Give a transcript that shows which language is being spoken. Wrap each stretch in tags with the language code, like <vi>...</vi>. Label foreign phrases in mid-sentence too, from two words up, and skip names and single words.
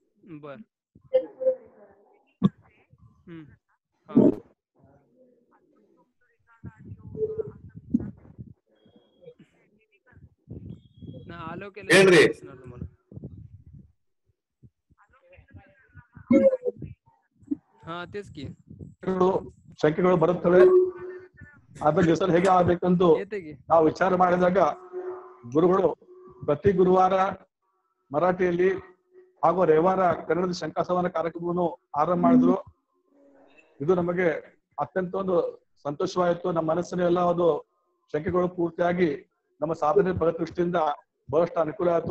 <mr>बर हा ना आलो</mr> <kn>ಹೇಳ್ರಿ.</kn> <mr>ಹಾ तेच की</mr> <kn>ಸಂಖ್ಯೆಗಳು ಬರುತ್ತವೆ. ಅದ್ರ ಹೆಸರು ಹೇಗೆ ಆಗ್ಬೇಕಂತೂ</kn> <mr>येते की</mr> <kn>ನಾವು ವಿಚಾರ ಮಾಡಿದಾಗ ಗುರುಗಳು ಪ್ರತಿ ಗುರುವಾರ ಮರಾಠಿಯಲ್ಲಿ ಹಾಗೂ ರವಿವಾರ ಕನ್ನಡದ ಶಂಕಾಸವನ ಕಾರ್ಯಕ್ರಮವನ್ನು ಆರಂಭ ಮಾಡಿದ್ರು. ಇದು ನಮಗೆ ಅತ್ಯಂತ ಒಂದು ಸಂತೋಷವಾಯಿತು. ನಮ್ಮ ಮನಸ್ಸಿನ ಎಲ್ಲ ಒಂದು ಶಂಕೆಗಳು ಪೂರ್ತಿಯಾಗಿ ನಮ್ಮ ಸಾಧನೆ ದೃಷ್ಟಿಯಿಂದ ಬಹಳಷ್ಟು ಅನುಕೂಲ ಆಯಿತು.</kn>